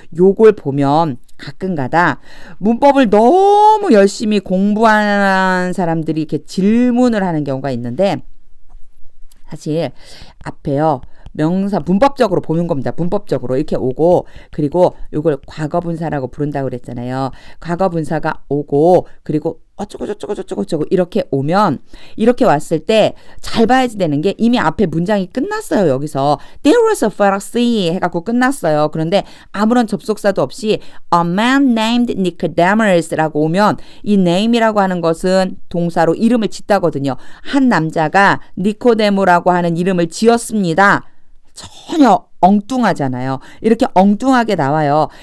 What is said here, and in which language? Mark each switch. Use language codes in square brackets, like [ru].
[ko] 요걸 보면 가끔가다 문법을 너무 열심히 공부한 사람들이 이렇게 질문을 하는 경우가 있는데 사실 앞에요. 명사 문법적으로 보는 겁니다. 문법적으로 이렇게 오고 그리고 이걸 과거분사라고 부른다고 그랬잖아요. 과거분사가 오고 그리고 어쩌고 이렇게 오면 이렇게 왔을 때 잘 봐야지 되는 게 이미 앞에 문장이 끝났어요. 여기서 [en] there was a Pharisee [ko] 해갖고 끝났어요. 그런데 아무런 접속사도 없이 [en] a man named Nicodemus [ko] 라고 오면 이 name이라고 하는 것은 동사로 이름을 짓다거든요. 한 남자가 니코데모라고 하는 이름을 지었습니다. 전혀 엉뚱하잖아요. 이렇게 엉뚱하게 나와요.